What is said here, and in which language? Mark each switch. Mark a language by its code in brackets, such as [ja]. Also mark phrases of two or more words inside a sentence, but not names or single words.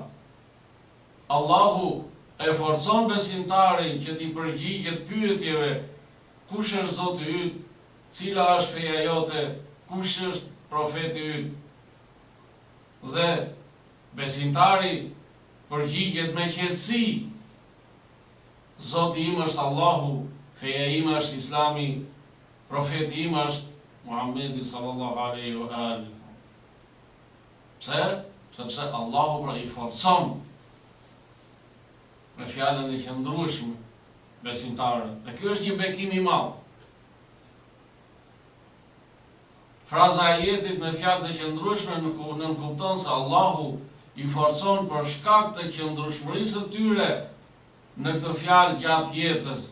[sq] Allahu e forcon besimtarin që t'i përgjigjet pyetjeve: kush është Zoti yt, cila është feja jote, kush është profeti yt. Dhe besimtari përgjigjet me qetësi: Zoti im është Allahu, feja ime është Islami, profeti im është Muhammedi [ar] صلى الله عليه وآله. [sq] Pse? Sepse Allahu pra i forcon me fjalën e qëndrueshme besimtarët. Dhe kjo është një bekim i madh. Fraza e ajetit me fjalë të qëndrueshme nuk kupton se Allahu i forcon për shkak të qëndrueshmërisë së tyre në këtë fjalë gjatë jetës.